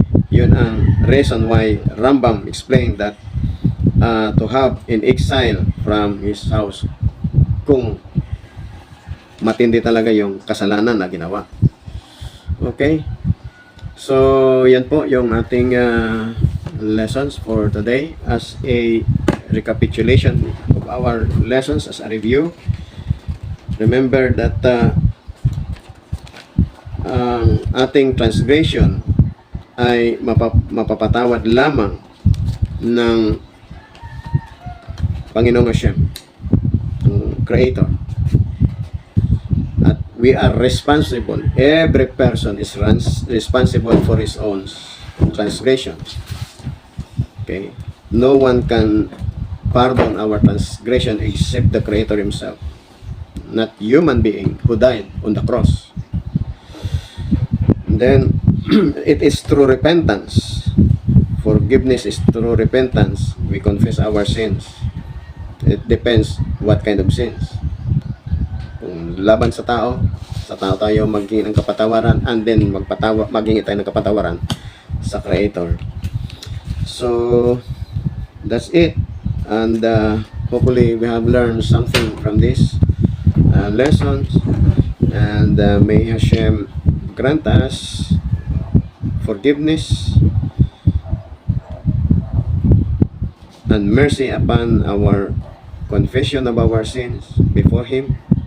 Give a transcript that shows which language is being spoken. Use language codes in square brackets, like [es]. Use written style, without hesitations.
[tl] Yun ang [en] reason why Rambam explained that to have in exile from his house [tl] kung matindi talaga yung kasalanan na ginawa. [en] Okay? So, [tl] yan po yung ating [en] lessons for today as a recapitulation of our lessons as a review. Remember that [tl] ang ating transgression ay mapapatawad lamang ng Panginoong Hashem, ang Creator. [en] At we are responsible. Every person is responsible for his own transgressions. Okay? No one can pardon our transgression except the Creator Himself, not human being who died on the cross. And then it is through repentance. Forgiveness is through repentance. We confess our sins. It depends what kind of sins. [tl] Kung laban sa tao tayo maging ng kapatawaran, [en] and then [tl] maging tayo ng kapatawaran sa Creator. [en] So that's it. And hopefully we have learned something from this lessons, and may Hashem grant us forgiveness and mercy upon our confession of our sins before Him,